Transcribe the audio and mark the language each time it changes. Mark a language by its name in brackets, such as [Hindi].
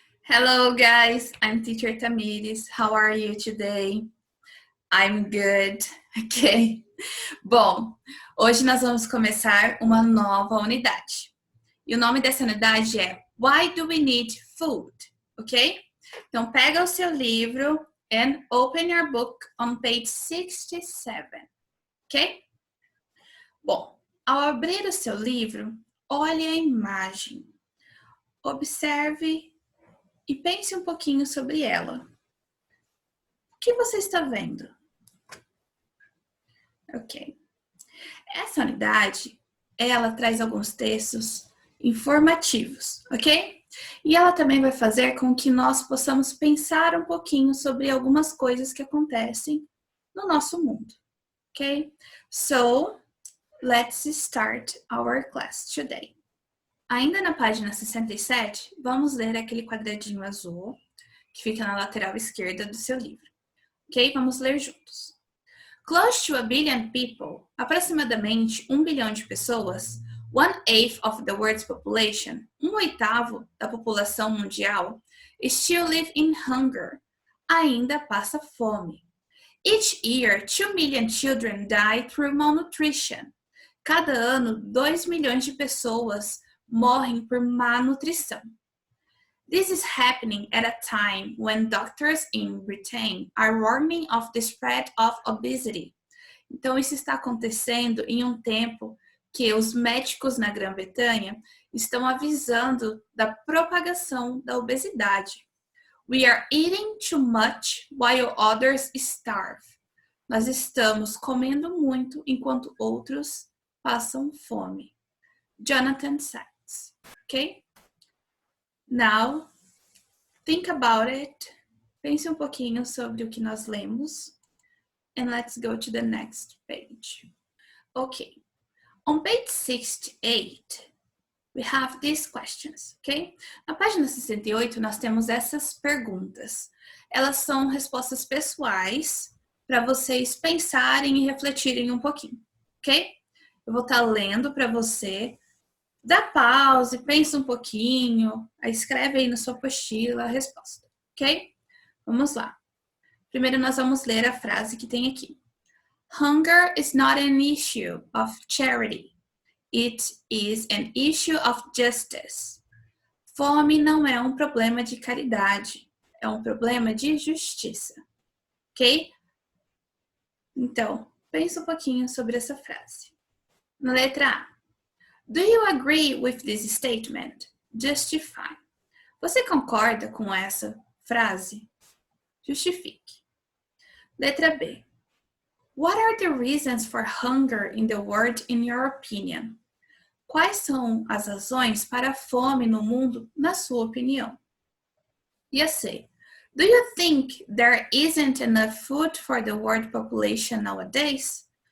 [English] Hello guys, I'm Teacher Thamyres. How are you today? I'm good. Ok. [Portuguese] Bom, hoje nós vamos começar uma nova unidade. E o nome dessa unidade é Why Do We Need Food? Ok? [English] Então pega o seu livro and open your book on page 67. Ok? [Portuguese] Bom, ao abrir o seu livro, olhe a imagem. Observe e pense um pouquinho sobre ela. O que você está vendo? Ok. Essa unidade, ela traz alguns textos informativos, ok? E ela também vai fazer com que nós possamos pensar um pouquinho sobre algumas coisas que acontecem no nosso mundo, ok? [English] So, let's start our class today. [Portuguese] Ainda na página 67, vamos ler aquele quadradinho azul que fica na lateral esquerda do seu livro. Ok? Vamos ler juntos. Close to a billion people, aproximadamente 1 bilhão de pessoas, 1/8 of the world's population, 1/8 da população mundial, still live in hunger, ainda passa fome. [English] Each year, 2 million children die through malnutrition. [Portuguese] Cada ano, 2 milhões de pessoas morrem por má nutrição. [English] This is happening at a time when doctors in Britain are warning of the spread of obesity. [Portuguese] Então, isso está acontecendo em um tempo que os médicos na Grã-Bretanha estão avisando da propagação da obesidade. [English] We are eating too much while others starve. [Portuguese] Nós estamos comendo muito enquanto outros passam fome. [English] Jonathan Sachs, ok? Now, think about it. [Portuguese] Pense um pouquinho sobre o que nós lemos. [English] And let's go to the next page. Okay. On page 68, we have these questions, ok? [Portuguese] Na página 68, nós temos essas perguntas. Elas são respostas pessoais para vocês pensarem e refletirem um pouquinho, ok? Eu vou estar lendo para você. Dá pause, pensa um pouquinho, aí escreve aí na sua apostila a resposta, ok? Vamos lá. Primeiro nós vamos ler a frase que tem aqui. [English] Hunger is not an issue of charity. It is an issue of justice. [Portuguese] Fome não é um problema de caridade, é um problema de justiça, ok? Então, pensa um pouquinho sobre essa frase. Na letra A. [English] Do you agree with this statement? Justify. [Portuguese] Você concorda com essa frase? Justifique. Letra B. [English] What are the reasons for hunger in the world in your opinion? [Portuguese] Quais são as razões para a fome no mundo, na sua opinião? E a C. [English] Do you think there isn't enough food for the world population nowadays?